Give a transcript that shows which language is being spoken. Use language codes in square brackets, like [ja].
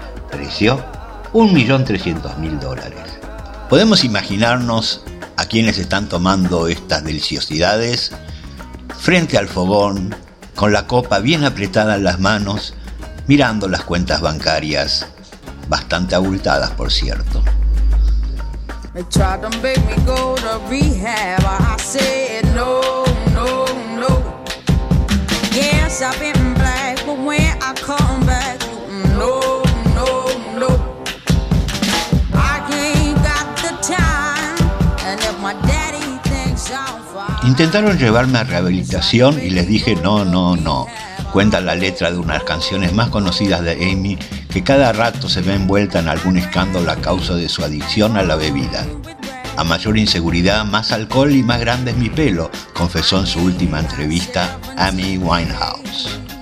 [es] Precio, $1,300,000. ¿Podemos imaginarnos a quienes están tomando estas deliciosidades? Frente al fogón, con la copa bien apretada en las manos, mirando las cuentas bancarias, bastante abultadas por cierto. [en] They tried to make me go to rehab, I said no, no, no. Yes, I've been black, but when I come back, no, no, no. I ain't got the time, and if my daddy thinks I'm fine. [es] Intentaron llevarme a rehabilitación y les dije no, no, no. Cuenta la letra de unas canciones más conocidas de Amy, que cada rato se ve envuelta en algún escándalo a causa de su adicción a la bebida. A mayor inseguridad, más alcohol y más grande es mi pelo, confesó en su última entrevista Amy Winehouse.